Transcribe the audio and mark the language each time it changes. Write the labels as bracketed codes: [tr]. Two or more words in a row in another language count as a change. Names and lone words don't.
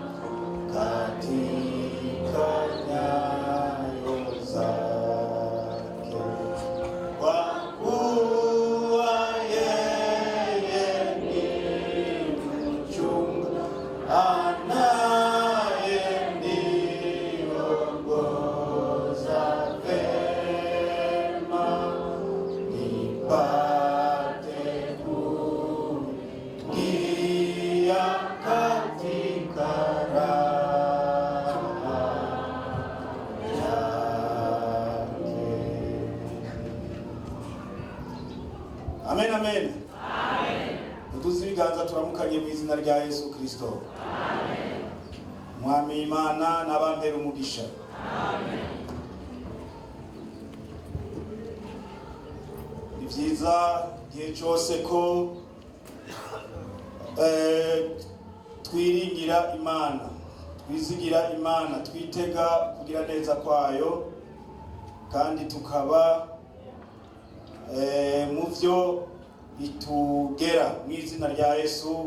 [sw] katika nyayo zake, kwa kuwa yeye ni mchunga anayeniongoza vema nipate kuingia katika raha yake. Amen, amen. [rn] Utuzi ibiganza turamukanye mu izina rya Yesu Kristo. Amen. Mwami Imana n'abambera umugisha. Amen. Ni vyiza gihe cyose ko twiringira Imana, twizigira Imana, twitega kugira neza kwayo, kandi tukaba mu vyo bitugera mu izina rya Yesu.